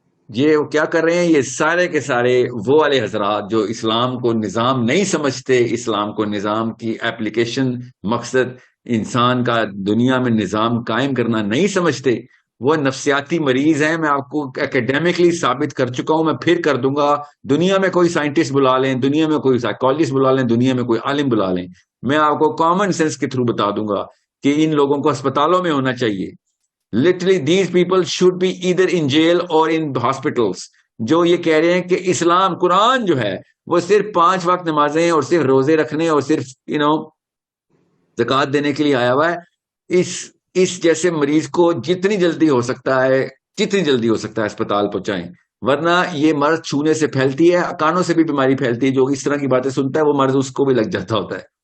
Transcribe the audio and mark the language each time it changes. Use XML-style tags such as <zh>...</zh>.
<ur>یہ کیا کر رہے ہیں؟ یہ سارے کے سارے وہ والے حضرات جو اسلام کو نظام نہیں سمجھتے, اسلام کو نظام کی ایپلیکیشن, مقصد انسان کا دنیا میں نظام قائم کرنا نہیں سمجھتے, وہ نفسیاتی مریض ہیں. میں آپ کو اکیڈیمکلی ثابت کر چکا ہوں, میں پھر کر دوں گا. دنیا میں کوئی سائنٹسٹ بلا لیں, دنیا میں کوئی سائیکالوجسٹ بلا لیں, دنیا میں کوئی عالم بلا لیں, میں آپ کو کامن سینس کے تھرو بتا دوں گا کہ ان لوگوں کو اسپتالوں میں ہونا چاہیے.</ur> <en>Literally these people should be either in jail or in hospitals.</en> <ur>جو یہ کہہ رہے ہیں کہ اسلام, قرآن جو ہے وہ صرف 5 وقت نمازیں اور صرف روزے رکھنے اور صرف زکوٰۃ دینے کے لیے آیا ہوا ہے. اس جیسے مریض کو جتنی جلدی ہو سکتا ہے اسپتال پہنچائیں. ورنہ یہ مرض چھونے سے پھیلتی ہے، کانوں سے بھی بیماری پھیلتی ہے. جو اس طرح کی باتیں سنتا ہے وہ مرض اس کو بھی لگ جاتا ہوتا ہے.</ur>